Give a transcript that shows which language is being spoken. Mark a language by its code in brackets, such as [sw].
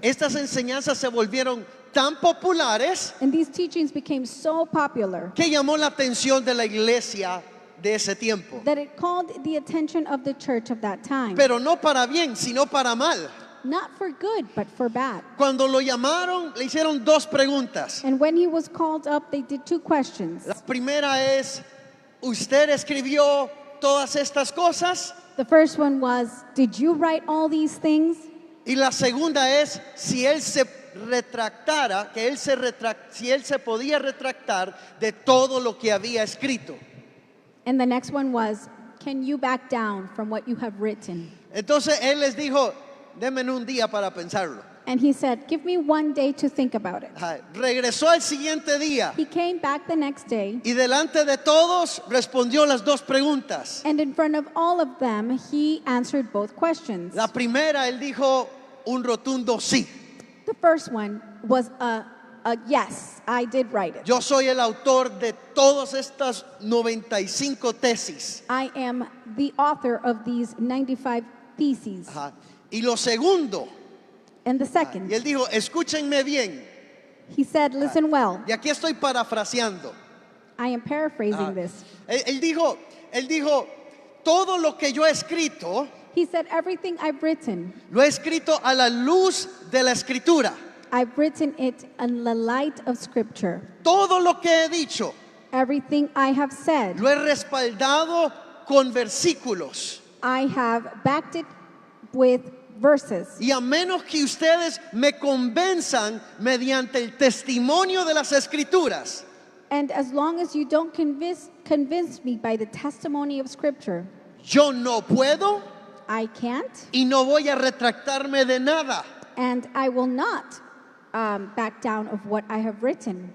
[es] Estas enseñanzas se volvieron tan populares [en] And these teachings became so popular [es] que llamó la atención de la iglesia de ese tiempo. [en] that it called the attention of the church of that time. [es] Pero no para bien, sino para mal. [en] Not for good, but for bad. [es] Cuando lo llamaron, le hicieron dos preguntas. [en] And when he was called up, they did two questions. [es] La primera es, ¿usted escribió todas estas cosas? [en] The first one was, did you write all these things? [es] Y la segunda es, si él se retractara, si él se podía retractar de todo lo que había escrito. [en] And the next one was, can you back down from what you have written? [es] Entonces él les dijo, denme un día para pensarlo. [en] And he said, give me one day to think about it. [es] Regresó al siguiente día [en] He came back the next day, [es] y delante de todos respondió las dos preguntas. [en] and in front of all of them, he answered both questions. [es] La primera, él dijo un rotundo sí. [en] The first one was a yes, I did write it. [es] Yo soy el autor de todas estas 95 tesis. [en] I am the author of these 95 theses. [es] Y lo segundo, [en] And the [es] y [en] second, [es] él dijo, escúchenme bien. [en] he said, listen well. [es] Y aquí estoy parafraseando. [en] I am paraphrasing this. [es] Él dijo, todo lo que yo he escrito, [en] He said, everything I've written, [es] lo he escrito a la luz de la escritura. [en] I've written it in the light of Scripture. [es] Todo lo que he dicho, [en] Everything I have said, [es] lo he respaldado con versículos. [en] I have backed it with verses. [es] Y a menos que ustedes me convenzan mediante el testimonio de las escrituras, [en] And as long as you don't convince me by the testimony of Scripture, [es] yo no puedo [en] I can't [es] y no voy a retractarme de nada. [en] and I will not back down of what I have written.